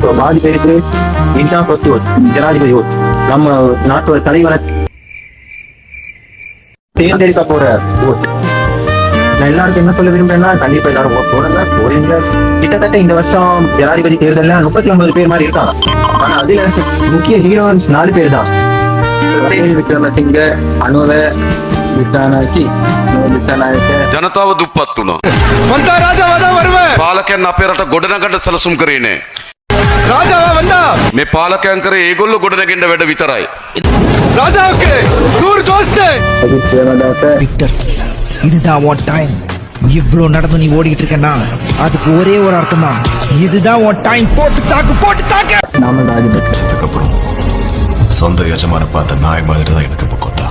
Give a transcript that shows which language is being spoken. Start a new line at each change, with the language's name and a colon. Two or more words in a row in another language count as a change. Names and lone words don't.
Tamil: ஸோ பாதி பேருக்கு இதுதான்
English: first vote,
Tamil: ஜனாதிபதி ஓட். நம்ம நாட்டோட தலைவரை தேர்ந்தெடுக்க போற ஓட். நான் எல்லாருக்கும் என்ன சொல்ல விரும்புறேன்னா, கண்டிப்பா எல்லாரும் ஓட் போடுங்க. கிட்டத்தட்ட இந்த வருஷம் ஜனாதிபதி தேர்தலில் 39 பேர் மாதிரி இருக்காங்க. ஆனா அதுல முக்கிய ஹீரோயின்ஸ் 4 பேர் தான். விக்ரமசிங்க, அனுர,
Sinhala: ජනතාව දුප්පත් වුණා. පාලකයන් අපේ රට ගොඩනගන්න සැලසුම් කරේ නෑ. මේ පාලකයන් කරේ ඒගොල්ලෝ ගොඩනගන්න වැඩ විතරයි.
Tamil: விக்டர், இதுதான் உன் டைம். இவ்வளவு நடந்து நீ ஓடிட்டு இருக்கனா அதுக்கு ஒரே ஒரு அர்த்தம் தான். இதுதான் உன் டைம். போட்டு தாக்கு. நாம ராஜபக்சே அப்புறம் சொந்த யஜமான பார்த்த நாய் மாதிரி தான் எனக்கு இப்போ கொத்தா.